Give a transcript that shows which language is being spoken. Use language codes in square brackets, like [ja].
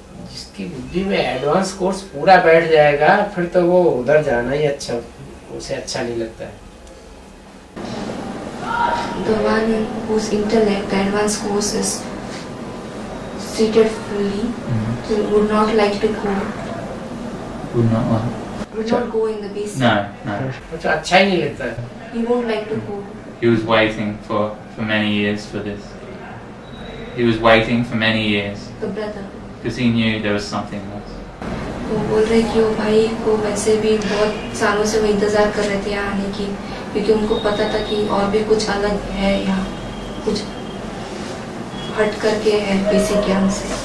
[hi] जिसकी बुद्धि में एडवांस कोर्स पूरा बैठ जाएगा फिर तो वो उधर जाना ही अच्छा, उसे अच्छा नहीं लगता है। [en] The one whose intellect, the advanced course is seated fully, so would not like to go. Would not like. Would not go in the basic. No. [hi] मुझे अच्छा ही नहीं लगता है। [en] He won't like to go. He was waiting for many years for this. He was waiting for many years The brother. because he knew there was something else. [hi] वो बोल रहे कि वो भाई को वैसे भी बहुत सालों से वो इंतजार कर रहे थे यहाँ आने की, क्योंकि उनको पता था कि और भी कुछ अलग है यहाँ, कुछ हट करके है बेसिक ज्ञान से।